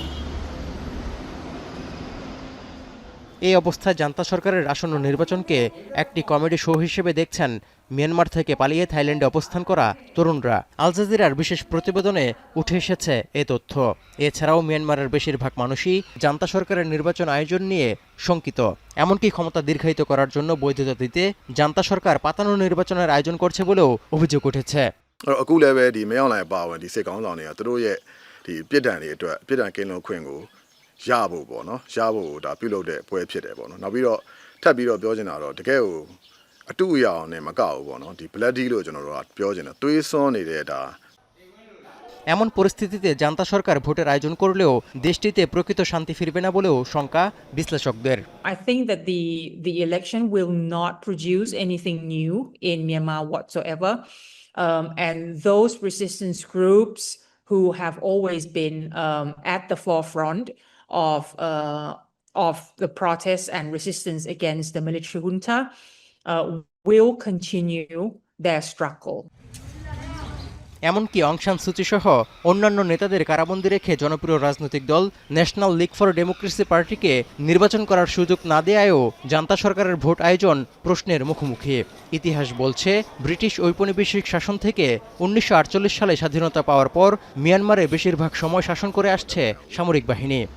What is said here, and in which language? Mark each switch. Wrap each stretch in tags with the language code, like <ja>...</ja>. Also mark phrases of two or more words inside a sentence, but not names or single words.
<bn>এই অবস্থায় জান্তা সরকারের আসন্ন নির্বাচনকে একটি কমেডি শো হিসেবে দেখছেন মিয়ানমার থেকে পালিয়ে থাইল্যান্ডে অবস্থান করা তরুণরা। আল জাজিরার বিশেষ প্রতিবেদনে উঠে এসেছে এ তথ্য। এছাড়াও মিয়ানমারের বেশিরভাগ মানুষই জান্তা সরকারের নির্বাচন আয়োজন নিয়ে শঙ্কিত। এমনকি ক্ষমতা দীর্ঘায়িত করার জন্য বৈধতা দিতে জান্তা সরকার পাতানো নির্বাচনের আয়োজন করছে বলেও অভিযোগ উঠেছে।</bn> <my>အခုလည်းပဲဒီမဲအွန်လိုင်းပါဝင်ဒီစစ်ကောင်းဆောင်တွေကသူတို့ရဲ့ဒီပြစ်ဒဏ်တွေအတွက်ပြစ်ဒဏ်ကင်းလွန်ခွင့်ကိုရဖို့ပေါ့နော်ရဖို့ဒါပြုလုပ်တဲ့ပွဲဖြစ်တယ်ပေါ့နော်နောက်ပြီးတော့ထပ်ပြီးတော့ပြောချင်တာတော့တကယ်ကိုအတူအရာအောင်နဲ့မကောက်ဘူးပေါ့နော်ဒီ</my> <en>blood deal</en> <my>လို့ကျွန်တော်တို့ကပြောချင်တယ်သွေးစွန်းနေတဲ့ဒါ</my> <bn>এমন পরিস্থিতিতে জান্তা সরকার ভোটের আয়োজন করলেও দেশটিতে প্রকৃত শান্তি ফিরবে না বলেও শঙ্কা বিশ্লেষকদের।</bn> <en>I think that the election will not produce anything new in Myanmar whatsoever, and those resistance groups who have always been at the forefront of the protests and resistance against the military junta will continue their struggle.</en> <bn>এমনকি অং সান সুচি সহ অন্যান্য নেতাদের কারাবন্দী রেখে জনপ্রিয় রাজনৈতিক দল ন্যাশনাল লিগ ফর ডেমোক্রেসি পার্টিকে নির্বাচন করার সুযোগ না দেয়ায়ও জান্তা সরকারের ভোট আয়োজন প্রশ্নের মুখোমুখি। ইতিহাস বলছে ব্রিটিশ ঔপনিবেশিক শাসন থেকে 1948 সালে স্বাধীনতা পাওয়ার পর মিয়ানমারে বেশিরভাগ সময় শাসন করে আসছে সামরিক বাহিনী।</bn>